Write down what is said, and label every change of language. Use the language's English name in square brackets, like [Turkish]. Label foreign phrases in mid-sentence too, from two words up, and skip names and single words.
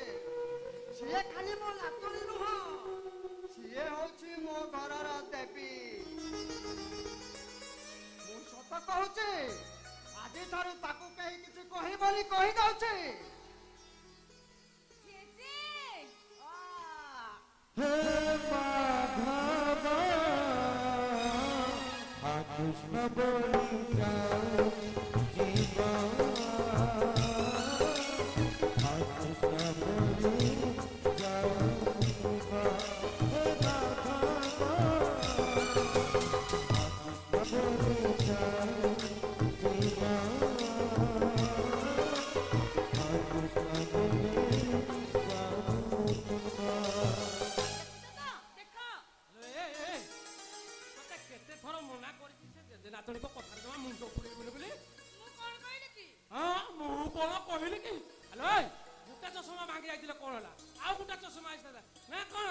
[Odia] ସିଏ ଖାଲି ମୋ ନାତୁଣୀ ନୁହଁ, ସିଏ ହଉଛି ମୋ ଘରର ଦେବୀ। ମୁଁ ସତ କହୁଛି, ଆଜିଠାରୁ ତାକୁ କେହି କିଛି କହିବନି କହିଦଉଛି। ଜେଜେ ହେ ମାଧବ କୃଷ୍ଣ ବୋଲି ଯାଅ ଜୀବ, କୃଷ୍ଣ ବୋଲି ଯାଅ ଜୀବ। ହେ ମାଧବ କୃଷ୍ଣ ବୋଲି ଯାଅ ଜୀବ, କୃଷ୍ଣ ବୋଲି ଯାଅ ଜୀବ। ଦେଖ ତତେ କେତେ ଥର ମନା କରିଛି ସେ ଜେଜେ ନାତୁଣୀଙ୍କ କଥାରେ ଜମା ମୁଣ୍ଡ ପୁରେଇବୁନି ବୋଲି। ମୁଁ କଣ କହିଲି କି? ହଁ ମୁଁ କଣ କହିଲି କି? ଆଲୋ ଏଇ ଗୋଟେ ଚଷମା ଭାଙ୍ଗି ଯାଇଥିଲେ କଣ ହେଲା? ଆଉ ଗୋଟେ ଚଷମା ଆସିଥିଲା ନା କଣ?